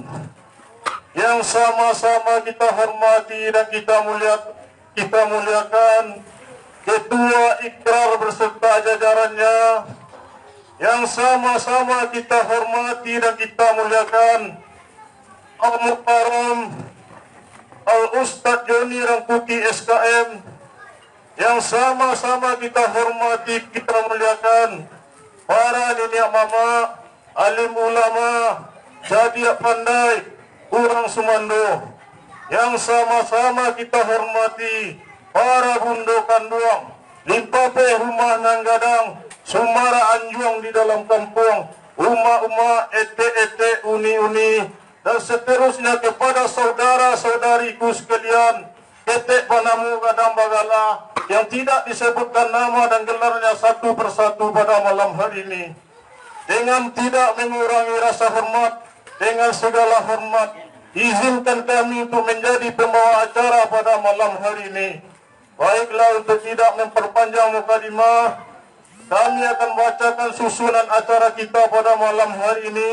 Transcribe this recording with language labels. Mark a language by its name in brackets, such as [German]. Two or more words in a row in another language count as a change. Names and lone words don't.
[Indonesian] Yang sama-sama kita hormati dan kita muliakan Ketua Ikrar beserta jajarannya, yang sama-sama kita hormati dan kita muliakan Al-Mukarram Al-Ustadz Joni Rangkuti SKM, yang sama-sama kita hormati, kita muliakan para nenek mama, alim [Minangkabau] ulama, jadiak pandai, urang Sumando, [Indonesian] yang sama-sama kita hormati para [Minangkabau] bundo kanduang, limpape rumah nanggadang, sumara anjuang di dalam kampung, uma-uma, ete-ete, uni-uni, [Indonesian] dan seterusnya kepada saudara-saudariku sekalian, [Minangkabau] ketek panamu gadang bagala, [Indonesian] yang tidak disebutkan nama dan gelarnya satu persatu pada malam hari ini. Dengan tidak mengurangi rasa hormat, dengan segala hormat, izinkan kami untuk menjadi pembawa acara pada malam hari ini. Baiklah, untuk tidak memperpanjang mukadimah, kami akan bacakan susunan acara kita pada malam hari ini.